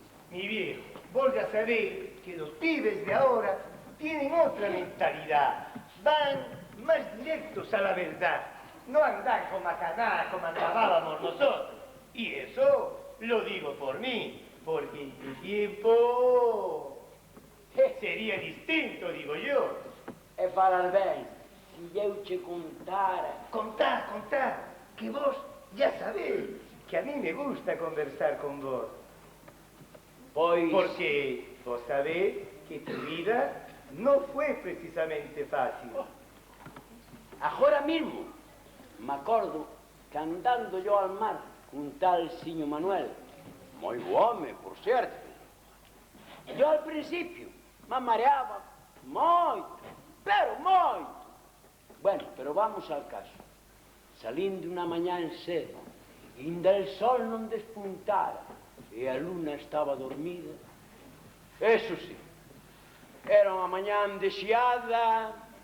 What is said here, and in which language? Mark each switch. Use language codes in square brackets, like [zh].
[es] Mi viejo, vos ya sabés que los pibes de ahora tienen otra mentalidad. Van más directos a la verdad. No andan con macaná como andábamos nosotros. Y eso lo digo por mí, porque en tu tiempo sería distinto, digo yo. [gl] E falar ben, se eu che contara... [es] Contá, que vos ya sabés que a mí me gusta conversar con vos. [gl] Pois... [es] Porque vos sabés que tu vida no fue precisamente fácil. Agora mismo, me acordo que andando yo al mar con tal Siño Manuel, [gl] moi bo home, [es] por cierto, yo al principio me mareaba moito, [gl] pero moito. [es] Bueno, pero vamos al caso. [gl] Salindo unha mañá en cedo, inda el sol non despuntara e a luna estaba dormida, [es] eso sí, [gl] era unha mañá endexiada.